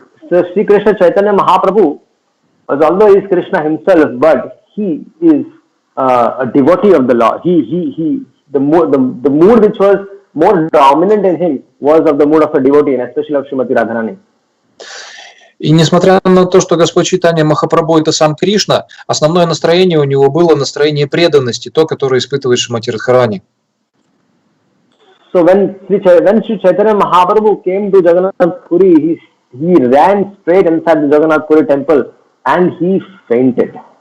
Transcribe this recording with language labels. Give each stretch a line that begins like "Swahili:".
English: Sri Krishna Chaitanya Mahaprabhu was, although he is Krishna himself, but he is a devotee of the Lord. The mood which was more dominant in him was of the mood of a devotee, and especially of Srimati Radharani.
Russian: И несмотря на то, что Господь Чайтанья Махапрабху — это сам Кришна, основное настроение у него было настроение преданности, то, которое испытывает Шримати Радхарани.
English: So when Sri Chaitanya Mahaprabhu came to Jagannath Puri, he ran straight inside the Jagannath Puri temple and he fainted.